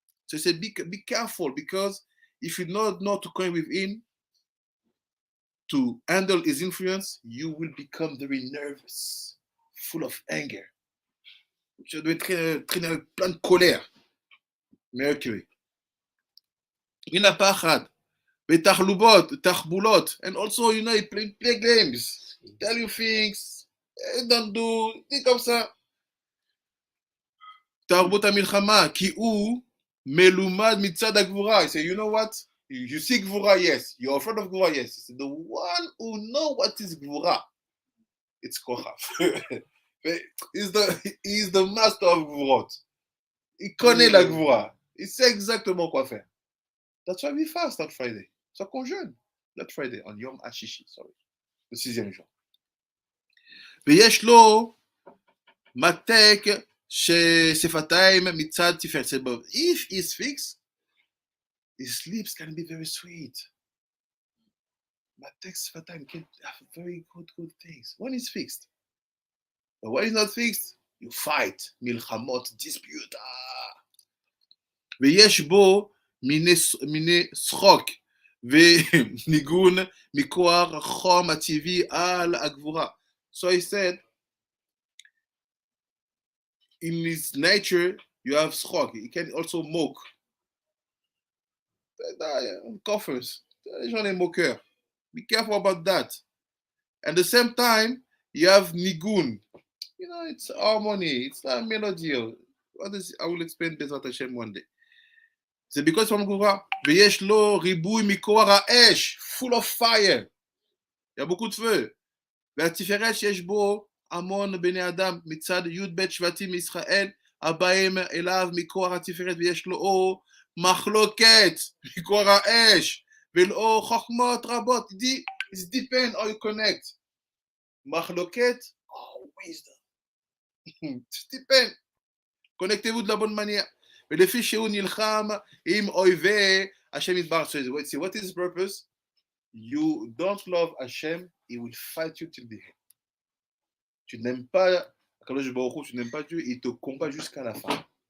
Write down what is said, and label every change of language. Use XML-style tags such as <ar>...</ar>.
<en>So he said, be careful, because if you don't know to connect with him, to handle his influence, you will become very nervous, full of anger.</en> <fr>Tu dois être très plein de colère.</fr> <he>Mercury. מן הפחד.</he> <en>ותחבולות, and also, he play games, tell you things, don't do, think</en> <fr>comme ça.</fr> <he>תרבות המלחמה, כי הוא מלומד מצד הגבורה.</he> <en>He said, you know what? You see גבורה, yes. You're afraid of גבורה, yes. He said, the one who know what is גבורה, it's Kochav. He's the master of גבורות.</en> <fr>Il connaît la</fr> <en>גבורה.</en> <fr>Il sait exactement quoi faire.</fr> <en>That's why we fast on Friday. So</en> <fr>qu'on jeûne.</fr> <en>Not Friday, on Yom HaShishi, sorry.</en> <fr>Le 6e jour.</fr> <he>ויש לו מתק ששפתיים מצד תפארת.</he> <en>But if he's fixed, his lips can be very sweet.</en> <he>מתק שפתיים</he> <en>can have very good things. When he's fixed. But when he's not fixed, you fight. מלחמות, dispute.</en> <he>ויש בו מיני שחוק וניגון מכוח החום הטבעי על הגבורה.</he> <en>So he said, in his nature, you have schok. He can also mock. Coffers. Moqueur. Be careful about that. At the same time, you have nigun. You know, it's harmony. It's not melody. I will explain this at Hashem one day.</en> <fr>C'est because from Gura,</fr> <he>Veyesh lo ribui mikora esh,</he> <en>full of fire.</en> <fr>Il y a beaucoup de feu.</fr> <he>והתפארת שיש בו המון בני אדם מצד י"ב שבטים מישראל הבאים אליו מכוח התפארת ויש לו אור מחלוקת מכוח האש ולאור חוכמות רבות.</he> <en>It depends how you connect. מחלוקת, wisdom. It depends.</en> <fr>Connectez-vous de la bonne manière.</fr> <he>ולפי שהוא נלחם עם אויבי השם יתברך.</he> <en>So what is his purpose? You don't love Hashem, he will fight you till the end.</en> <fr>Tu n'aimes pas Akadosh Baruch Hu, tu n'aimes pas Dieu, il te combat jusqu'à la fin.</fr>